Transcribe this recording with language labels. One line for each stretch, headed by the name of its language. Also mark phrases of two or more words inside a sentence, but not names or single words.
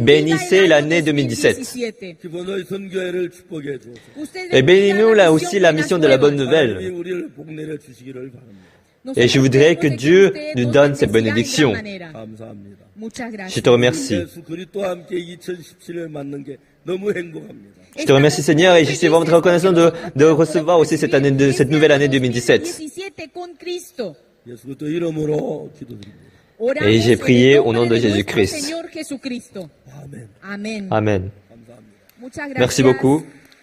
French: Bénissez l'année 2017.
Korean: 기본의 선교회를 축복해 주옵소서.
French: Et bénis-nous là aussi la mission de la bonne
Korean: 하나님이
French: nouvelle.
Korean: 우리를 복내려 주시기를 바랍니다.
French: Et je voudrais que Dieu nous donne cette bénédiction.
Korean: 감사합니다.
French: Je te remercie.
Korean: 예수 그리스도와 함께 2017을 맞는 게 너무 행복합니다.
French: Je te remercie Seigneur et je suis vraiment très reconnaissant de recevoir aussi cette nouvelle année 2017.
Korean: 예수 그리스도 이름으로 기도드립니다.
French: Et j'ai prié au nom de Jésus-Christ.
Korean: 아멘.
Spanish: Amén.
French: Amen.
Korean: 감사합니다.
Spanish: Muchas gracias.
French: Merci beaucoup.